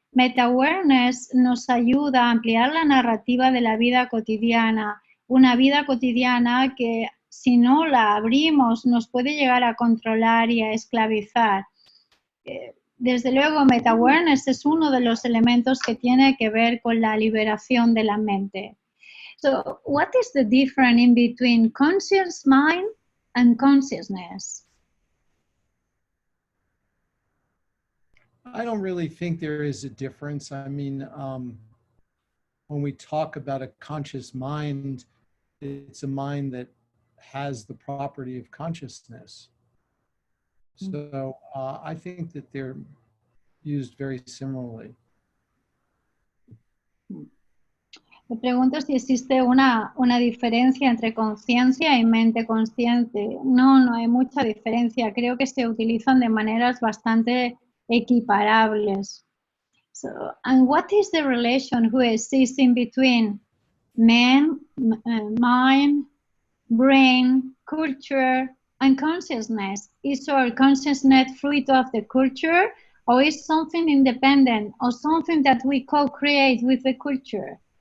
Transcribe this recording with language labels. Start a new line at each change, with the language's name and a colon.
Spanish: Meta-awareness nos ayuda a ampliar la narrativa de la vida cotidiana, una vida cotidiana que si no la abrimos nos puede llegar a controlar y a esclavizar. Desde luego, meta-awareness es uno de los elementos que tiene que ver con la liberación de la mente.
English: So, what is the difference in between conscious mind and consciousness? I don't really think there is a difference. I mean, when we talk about a conscious mind, it's a mind that has the property of consciousness. So I think that they're used very similarly.
Spanish: Me pregunto si existe una diferencia entre conciencia y mente consciente. No hay mucha diferencia. Creo que se utilizan de maneras bastante equiparables.
English: So, and what is the relation who exists in between mind, brain, culture, and consciousness? Is our consciousness fruit of the culture, or is something independent, or something that we co-create with the culture?